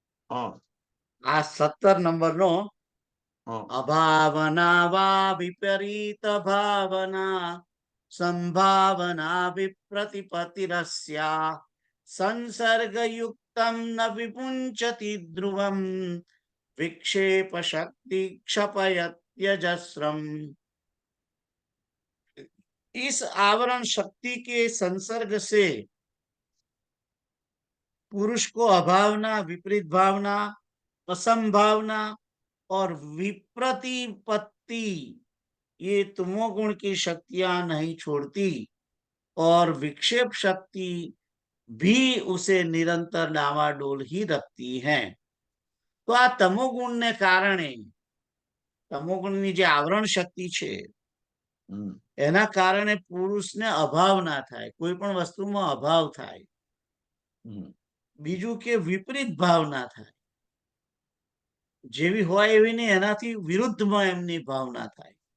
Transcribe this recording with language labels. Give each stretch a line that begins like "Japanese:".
Gujarati: આ 17 નંબરનો
Sanskrit: અભાવના વા વિપરીત ભાવના સંભાવના વિપ્રતિપતિરસ્યા સંસર્ગયુક્તમ ન વિપુંચતિ ધ્રુવમ विक्षेप शक्ति क्षपयत्यजस्रम.
Hindi: इस आवरण शक्ति के संसर्ग से पुरुष को अभावना, विपरीत भावना, असंभावना और विप्रतिपत्ति ये तमोगुण की शक्तियां नहीं छोड़ती और विक्षेप शक्ति भी उसे निरंतर डावाडोल ही रखती है।
Gujarati: તો આ તમોગુણને કારણે, તમોગુણની જે આવરણ શક્તિ છે એના કારણે પુરુષને અભાવ ના થાય, કોઈ પણ વસ્તુમાં અભાવ થાય. બીજું કે વિપરીત ભાવ ના થાય, જેવી હોય એવી નહીં, એનાથી વિરુદ્ધમાં એમની ભાવના થાય.